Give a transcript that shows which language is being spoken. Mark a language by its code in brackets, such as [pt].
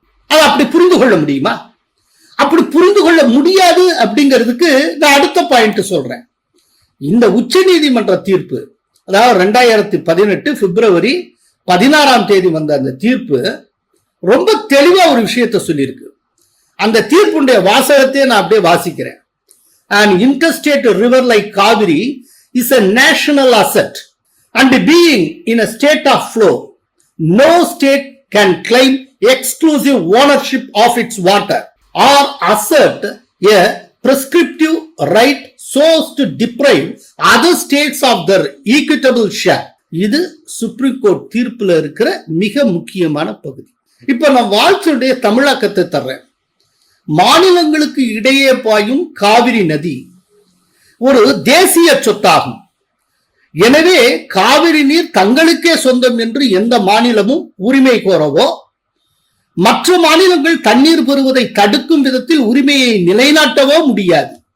[ta] அது அப்படி புரிந்து கொள்ள முடியுமா? அப்படி புரிந்து கொள்ள முடியாது அப்படிங்கிறதுக்கு நான் அடுத்த பாயிண்ட் சொல்றேன். இந்த உச்ச நீதிமன்ற தீர்ப்பு, அதாவது 2018 பிப்ரவரி 16 வந்த அந்த தீர்ப்பு ரொம்ப தெளிவா ஒரு விஷயத்தை சொல்லியிருக்கு. அந்த தீர்ப்புடைய வாசகத்தை நான் அப்படியே வாசிக்கிறேன். [en] An interstate river like Kaveri is a national asset and being in a state of flow, no state can claim exclusive ownership of its water or assert a prescriptive right so as to deprive other states of their equitable share. [ta] இது supreme court தீர்ப்புல இருக்கிற மிக முக்கியமான பகுதி. இப்ப நான் வாழ்த்துடைய தமிழாக்கத்தை தர்றேன். மாநிலங்களுக்கு இடையே பாயும் காவிரி நதி ஒரு தேசிய சொத்தாகும். எனவே காவிரி நீர் தங்களுக்கே சொந்தம் என்று எந்த மாநிலமும் உரிமை கோரவோ மற்ற மாநிலங்கள் தண்ணீர் பெறுவதை தடுக்கும் விதத்தில் உரிமையை நிலைநாட்டவோ முடியாது.